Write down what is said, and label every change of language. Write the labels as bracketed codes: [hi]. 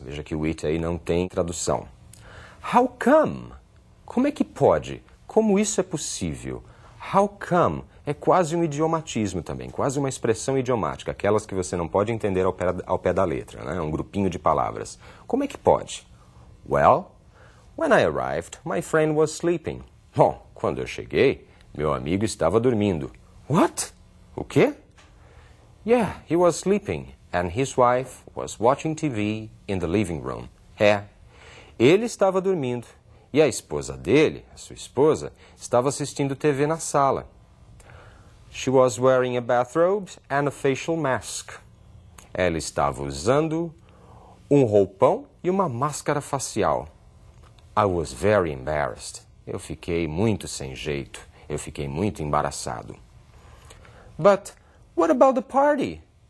[pt] Veja que o it aí não tem tradução. [en] How come? [pt] Como é que pode? Como isso é possível? [en] How come [pt] é quase um idiomatismo também, quase uma expressão idiomática, aquelas que você não pode entender ao pé da letra, né? Um grupinho de palavras. Como é que pode? [en] Well, when I arrived, my friend was sleeping. [pt] Bom, quando eu cheguei, meu amigo estava dormindo. [en] What? [pt] O quê? [en] Yeah, he was sleeping, and his wife was watching TV in the living room. [pt] Ele estava dormindo e a esposa dele, a sua esposa, estava assistindo TV na sala. [en] She was wearing a bathrobe and a facial mask. [pt] Ela estava usando um roupão e uma máscara facial. [en] I was very embarrassed. [pt] Eu fiquei muito sem jeito. Eu fiquei muito embaraçado. [en] But what about the party?